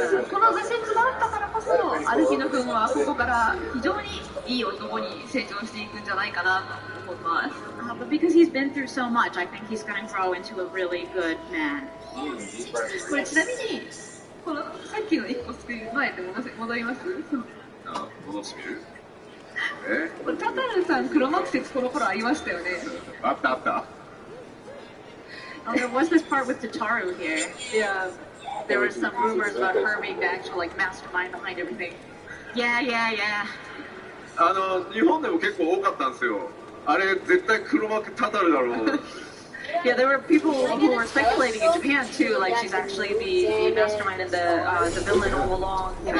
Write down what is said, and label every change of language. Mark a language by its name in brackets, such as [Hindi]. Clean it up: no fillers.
[Japanese] この挫折があったからこそ、アルフィノ君はここから非常にいい男に成長していくんじゃないかなと思います。 [English] But because he's been through so much, I think he's going to grow into a really good man. [Japanese] これちなみに、このさっきの1個作る前で戻ります？戻してみる？タタルさん、黒幕説この頃ありましたよね。あったあった。 [English] There was this part with Tataru here. Yeah. There were some rumors about her being the actual like mastermind behind everything. Yeah. [Japanese] 日本でも結構多かったんですよ。あれ絶対黒幕タタルだろう。 [English] Yeah, there were people who were speculating in Japan too, like she's actually the mastermind and the villain all along.